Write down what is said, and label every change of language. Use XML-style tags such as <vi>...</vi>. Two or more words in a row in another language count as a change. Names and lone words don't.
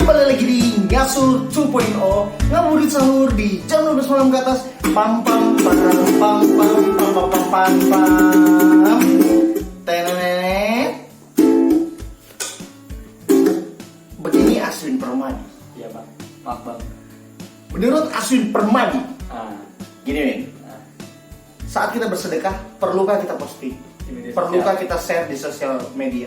<id>Kembali lagi di Ngasur 2.0, ngaburit sahur di jam 12 malam ke atas. Pam pam pam pam pam pam pam pam pam pam. Tenenet. Begini Aswin Permadi. Iya Pak, maaf Bang. Menurut Aswin Permadi, Ah, gini Win, saat kita bersedekah, perlukah kita posting? di media Perlukah sosial. kita share di sosial media?</id>